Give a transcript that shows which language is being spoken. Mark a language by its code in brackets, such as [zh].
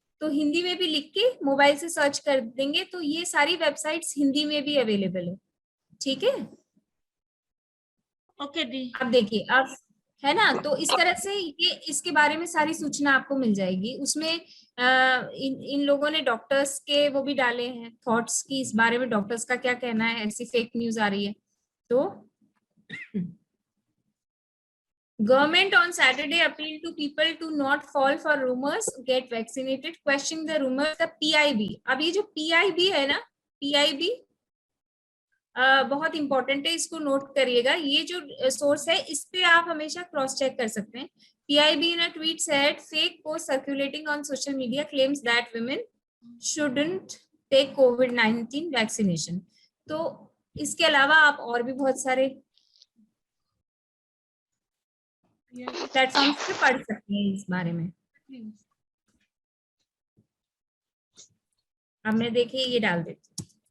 [hi] तो हिंदी में भी लिख के मोबाइल से सर्च कर देंगे तो ये सारी वेबसाइट्स हिंदी में भी अवेलेबल है, ठीक है। ओके दी। अब देखिए, अब है ना, तो इस तरह से ये इसके बारे में सारी सूचना आपको मिल जाएगी। उसमें इन लोगों ने डॉक्टर्स के वो भी डाले हैं थॉट्स की इस बारे में, डॉक्टर्स का क्या कहना है, ऐसी फेक न्यूज आ रही है। तो [en] Government on Saturday appealed to people to not fall for rumors, get vaccinated, questioning the rumors, the PIB। [hi] अब ये जो PIB है ना, PIB बहुत इंपॉर्टेंट है, इसको नोट करिएगा। ये जो सोर्स है इस पे आप हमेशा क्रॉस चेक कर सकते हैं। [en] PIB in a tweet said fake post circulating on social media claims that women shouldn't take COVID-19 vaccination। [hi] तो इसके अलावा आप और भी बहुत सारे प्लेटफॉर्म्स पे पढ़ सकते हैं इस बारे में। अब मैं देखिए ये डाल देती हूँ।